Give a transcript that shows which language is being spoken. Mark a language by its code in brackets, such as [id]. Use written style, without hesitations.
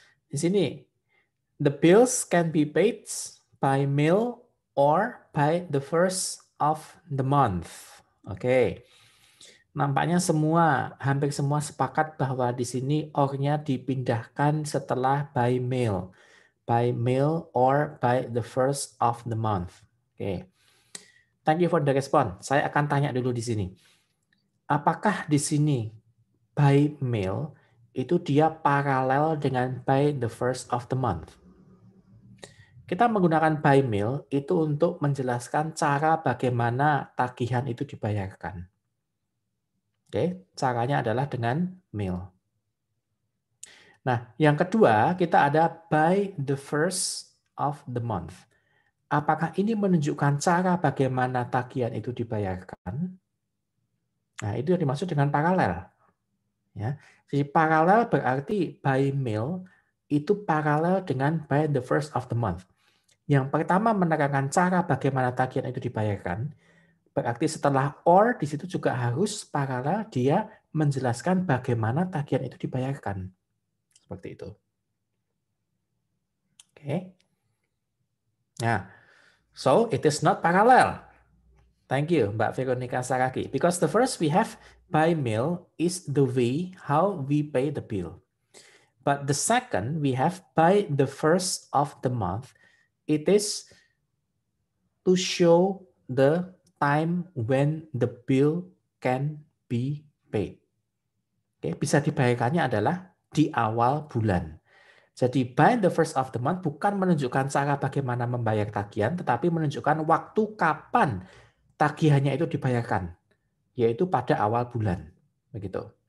[id] Di sini, [en] the bills can be paid by mail or by the first of the month. [id] Oke. Nampaknya hampir semua sepakat bahwa di sini or-nya dipindahkan setelah by mail. [en] By mail or by the first of the month. [id] Oke. [en] Thank you for the response. [id] Saya akan tanya dulu di sini. Apakah di sini by mail itu dia paralel dengan by the first of the month? Kita menggunakan by mail itu untuk menjelaskan cara bagaimana tagihan itu dibayarkan. Oke, caranya adalah dengan mail. Nah, yang kedua kita ada by the first of the month. Apakah ini menunjukkan cara bagaimana tagihan itu dibayarkan? Nah, itu yang dimaksud dengan paralel. Ya. Jadi paralel berarti by mail itu paralel dengan by the first of the month. Yang pertama menerangkan cara bagaimana tagihan itu dibayarkan. Berarti setelah or di situ juga harus paralel dia menjelaskan bagaimana tagihan itu dibayarkan. Seperti itu. Oke. [en] Nah, so it is not parallel. Thank you, Mbak Veronica Saraki. Because the first we have by mail is the way how we pay the bill. But the second we have by the first of the month, it is to show the time when the bill can be paid. [id] Oke, bisa dibayarkannya adalah di awal bulan. Jadi [en] by the first of the month [id] bukan menunjukkan cara bagaimana membayar tagihan, tetapi menunjukkan waktu kapan tagihannya itu dibayarkan, yaitu pada awal bulan. Begitu.